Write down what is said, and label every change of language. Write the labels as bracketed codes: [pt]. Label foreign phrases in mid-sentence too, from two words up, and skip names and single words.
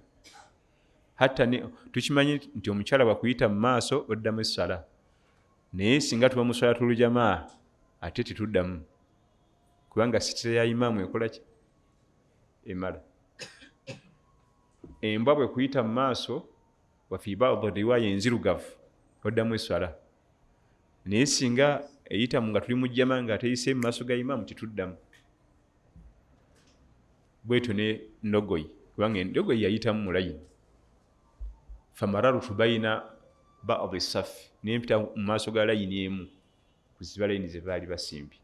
[lg] Hatta tukimanyi nti omukyala bwakuyita mu maaso oddamu essala. Naye singa tuba mu [ar] صلاة الجماعة [lg] ate tetuddamu kubanga sitira ya imaamu ekola ki? Emala. Embwa bwe kuyita mu maaso [ar] وفي بعض رواية [lg] enzirugavu oddamu essala. Naye singa eyita nga tuli mu jamaa nga ateyise mu maaso ga imaamu tetuddamu. Bwetyo ne ndogoyi kubanga endogoyi yayitamu mu layini. [ar] فمررت بين بعض الصف [lg] nempita mu maaso ga layini emu kuziba layini ze baali basimbye.